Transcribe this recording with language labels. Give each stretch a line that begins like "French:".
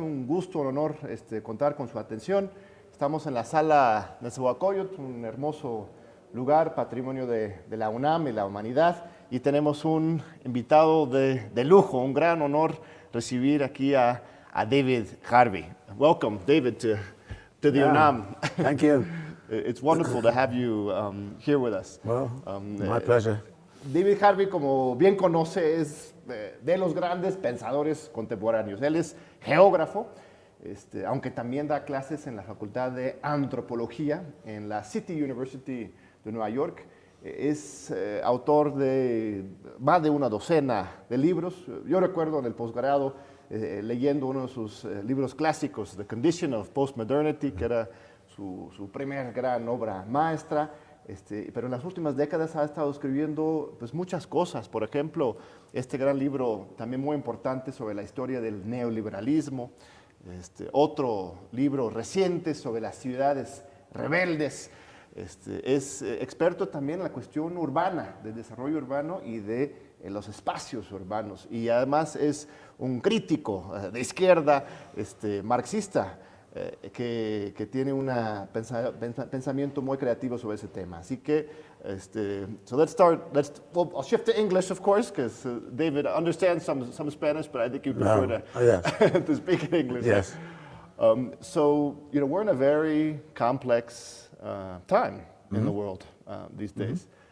Spanish: Un gusto, un honor contar con su atención. Estamos en la sala Nezahualcóyotl, un hermoso lugar, patrimonio de la UNAM y la humanidad. Y tenemos un invitado de lujo, un gran honor recibir aquí a David Harvey.
English: Welcome, David, to the UNAM. Thank you. It's wonderful to have you here with us. Well, my pleasure.
Spanish: David Harvey, como bien conoce, es de los grandes pensadores contemporáneos. Él es geógrafo, aunque también da clases en la Facultad de Antropología en la City University de Nueva York. Es autor de más de una docena de libros. Yo recuerdo en el posgrado leyendo uno de sus libros clásicos, The Condition of Postmodernity, que era su primera gran obra maestra. Pero en las últimas décadas ha estado escribiendo pues, muchas cosas. Por ejemplo, este gran libro también muy importante sobre la historia del neoliberalismo. Otro libro reciente sobre las ciudades rebeldes. Es experto también en la cuestión urbana, del desarrollo urbano y de los espacios urbanos. Y además es un crítico de izquierda, marxista, que tiene un pensamiento muy creativo sobre ese tema. Así que,
English: so let's start. Well, I'll shift to English, of course, because David understands some Spanish, but I think you prefer to speak in English. Yes. So, we're in a very complex time in the world these days.